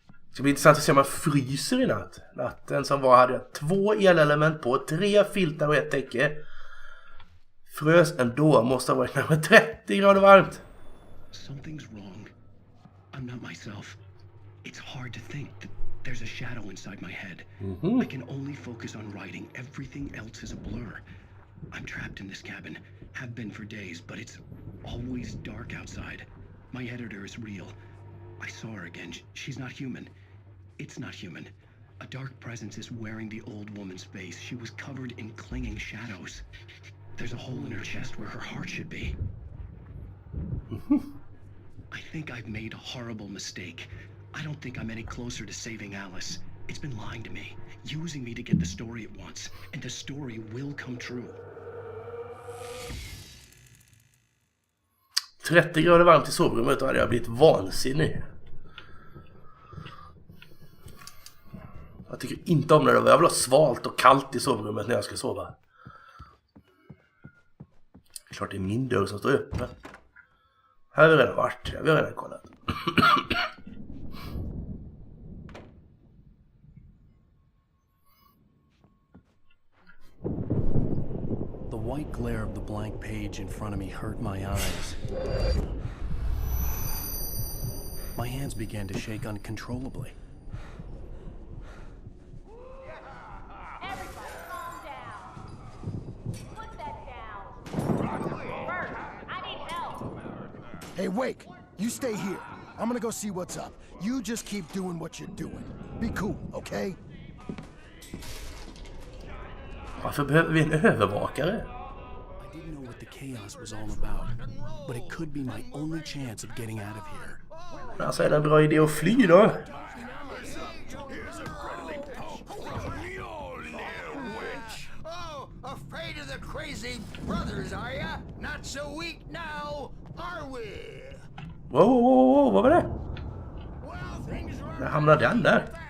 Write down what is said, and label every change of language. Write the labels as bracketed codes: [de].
[sv] Det ska bli intressant att se om man fryser i natt. Natten som var hade jag 2 elelement på, 3 filtar och 1 täcke. Frös ändå, måste ha varit närmare 30 grader varmt. [en] Something's wrong. I'm not myself. It's hard to think that there's a shadow inside my head. I can only focus on writing. Everything else is a blur. I'm trapped in this cabin. Have been for days, but it's always dark outside. My editor is real. I saw her again. She's not human. It's not human. A dark presence is wearing the old woman's face. She was covered in clinging shadows. There's a hole in her chest where her heart should be. I think I've made a horrible mistake. I don't think I'm any closer to saving Alice. It's been lying to me, using me to get the story it wants, and the story will come true. [sv] 30 grader varmt i sovrummet, då hade jag blivit vansinnig. Jag tycker inte om det. Jag vill ha svalt och kallt i sovrummet när jag ska sova. Klart det är min dörr som står öppen. Här har vi redan varit. Vi har redan kollat. [en] white glare of the blank page in front of me hurt my eyes. My hands began to shake uncontrollably. Everybody calm down. Put that down. Bert, I need help. Hey, Wake, you stay here. I'm gonna go see what's up. You just keep doing what you're doing. Be cool, okay? [sv] Varför behöver vi en övervakare? [en] I didn't know what the chaos was all about, but it could be my only chance of getting out of here. [sv] Alltså är det en bra idé att fly då? [en] Oh, afraid of the crazy brothers, are ya? Not so weak now, are we? [sv] Wow, vad var det? När hamnade den där?